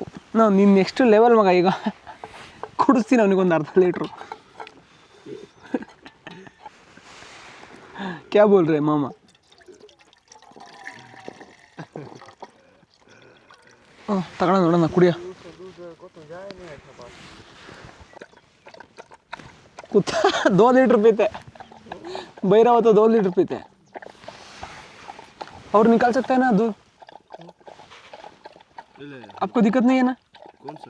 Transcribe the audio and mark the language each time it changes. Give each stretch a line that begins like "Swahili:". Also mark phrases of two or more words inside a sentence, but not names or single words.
Kannada: ನಿನ್ನ ನೆಕ್ಸ್ಟ್ ಲೆವೆಲ್ ಮಗ. ಈಗ ಕುಡಿಸ್ತೀನಿ ಅವನಿಗೊಂದು ಅರ್ಧ ಲೀಟ್ರು.
Hindi: क्या बोल रे मामा?
Kannada: ತಗೊಳ ನೋಡೋಣ, ಕುಡಿಯ.
Hindi: कुत्ता 2 लीटर पीते, भैरव तो 2 लीटर पीते। और निकाल सकते हैं ना दूध? आपको दिक्कत नहीं है ना? कौन सा?